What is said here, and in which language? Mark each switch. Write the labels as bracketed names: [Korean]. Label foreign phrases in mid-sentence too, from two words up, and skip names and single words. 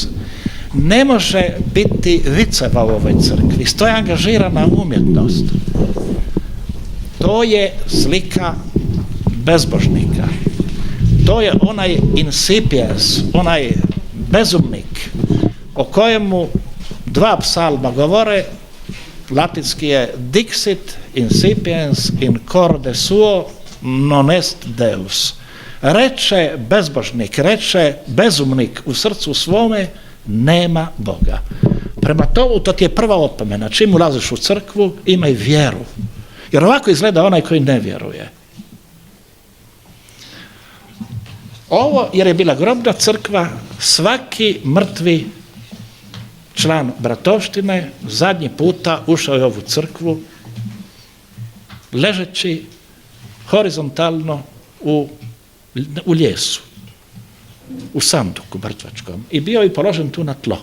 [Croatian] Ne može biti viceva u ovoj crkvi, to je angažirana umjetnost. To je slika bezbožnika. To je onaj insipiens, onaj bezumnik o kojemu dva psalma govore. Latinski je [Latin] dixit insipiens in corde suo non est Deus. [Croatian] Reče bezbožnik, reče bezumnik u srcu svome, nema Boga. Prema tomu, to ti je prva opomena. Čim ulaziš u crkvu, imaj vjeru. Jer ovako izgleda onaj koji ne vjeruje. Ovo, jer je bila grobna crkva, svaki mrtvi član bratovštine zadnji puta ušao je u ovu crkvu ležeći horizontalno u ljesu, u sanduku mrtvačkom, i bio je položen tu na tlo.